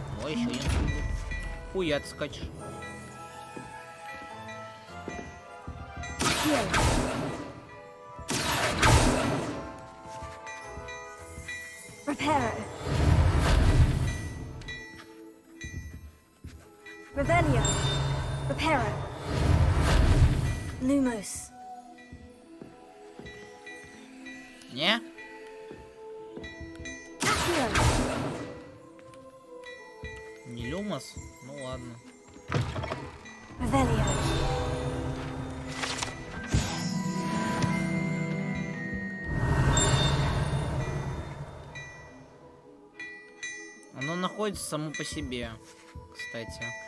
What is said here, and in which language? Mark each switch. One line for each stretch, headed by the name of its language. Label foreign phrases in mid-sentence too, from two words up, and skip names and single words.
Russian: еще один сундук. Хуя ты скачешь. Reparo. Revelio. Reparo. Lumos. Не? Не Люмос? Ну ладно. Revelio. Оно находится само по себе, кстати.